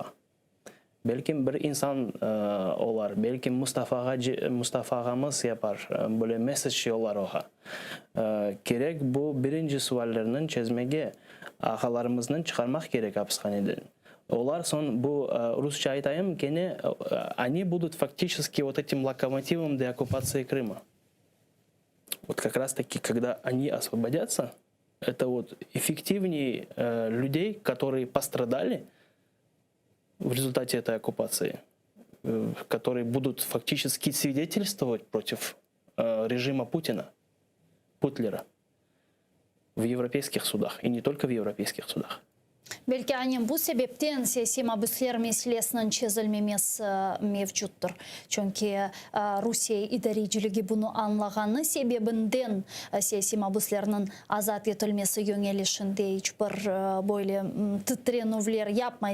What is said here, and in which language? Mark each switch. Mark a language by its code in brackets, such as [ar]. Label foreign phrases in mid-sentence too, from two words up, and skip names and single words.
[crh] Belki bir insan olar, belki Mustafa ağamız yapar, böyle mesaj yollar oha. Gerek bu birinci suallerinin çözmege ağalarımızdan çıkarmak gerek hapishaneden. Olar son bu Rusça айтайım gene [ru] они будут фактически вот этим локомотивом деоккупации Крыма. Вот как раз таки, когда они освободятся, это вот эффективнее людей, которые пострадали в результате этой оккупации, которые будут фактически свидетельствовать против режима Путина, Путлера в европейских судах, и не только в европейских судах. [crh] Belki annem bu sebepten siyasi mahbuslar meselesinin çözülmemesi mevcuttur. Çünkü Rusya idareciliği bunu anlağanı sebebinden siyasi mahbuslarının azat etilmesi yönelişinde hiçbir böyle titrenuvler yapmay.